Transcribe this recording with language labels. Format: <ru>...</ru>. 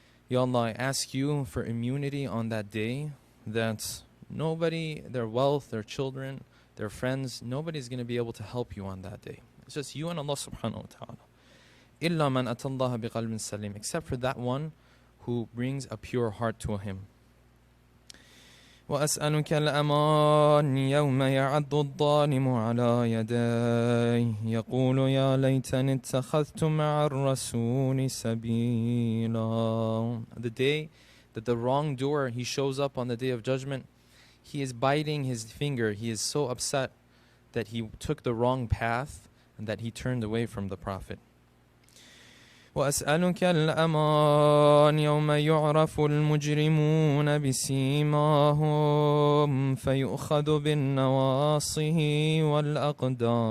<en>Ya Allah, I ask you for immunity on that day, that nobody, their wealth, their children, their friends, nobody's going to be able to help you on that day. It's just you and Allah subhanahu wa ta'ala.</en> <ar>إِلَّا مَنْ أَتَى اللَّهَ بِقَلْبٍ سَلِيمٍ,</ar> <en>except for that one who brings a pure heart to him.</en> <ar>وأسألك الأمان يوم يعض الظالم على يديه يقول يا ليتني اتخذت مع الرسول سبيلا.</ar> <en>The day that the wrongdoer, he shows up on the day of judgment, he is biting his finger. He is so upset that he took the wrong path and that he turned away from the Prophet.</en> <ar>وأسألك الأمان يوم يعرف المجرمون بسيماهم فيؤخذ بالنواصي والأقدام.</ar>